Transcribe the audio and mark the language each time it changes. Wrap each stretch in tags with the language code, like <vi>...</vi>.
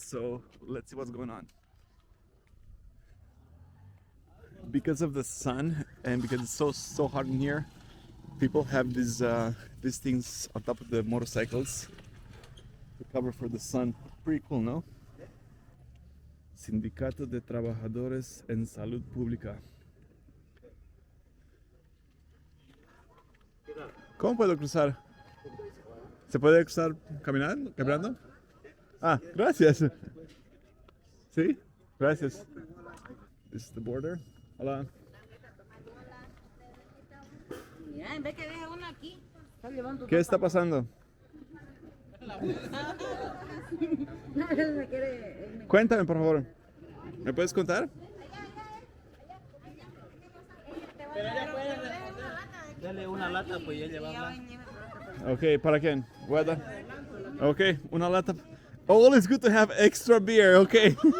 <en>So let's see what's going on. Because of the sun and because it's so hot in here, people have these things on top of the motorcycles to cover for the sun. Pretty cool, no?</en> <es>Sindicato de Trabajadores en Salud Pública. ¿Cómo puedo cruzar? ¿Se puede cruzar caminando? ¿Caminando? Ah, gracias. ¿Sí? Gracias.</es> <en>This is the border.</en> <es>Hola. Mira, en vez que deje uno aquí, está llevando ¿Qué está pasando? No, él me quiere. Cuéntame, por favor. ¿Me puedes contar? Pero ella puede responder. Dale una lata, pues ella va a hablar. Ok, ¿para quién? Voy a dar. Ok, una lata.</es> <en>Always good to have extra beer, ok.</en>